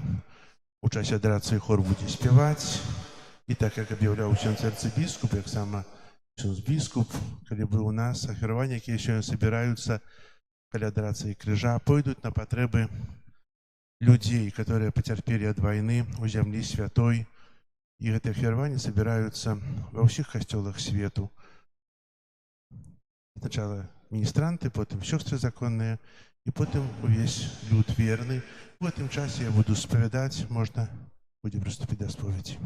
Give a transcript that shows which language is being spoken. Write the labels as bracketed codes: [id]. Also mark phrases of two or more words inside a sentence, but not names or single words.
[be] У часе адарацыі хор будзе спяваць. І так, як аб'яўляў ксёндз арцыбіскуп, як сама ксёндз біскуп, калі быў у нас, ахіраванні, якія сёння собіраюцца каля адарацыі крыжа, пойдуць на патрэбы людзей, которые пацярпелі ад вайны ў зямлі святой. І гэтыя ахіраванні собіраюцца ва ўсіх касцёлах свету. Сначала міністранты, потым сёстры законныя, [ru] и потом весь люд верный. В этом часе я буду споведать, можно будем приступить до споведи.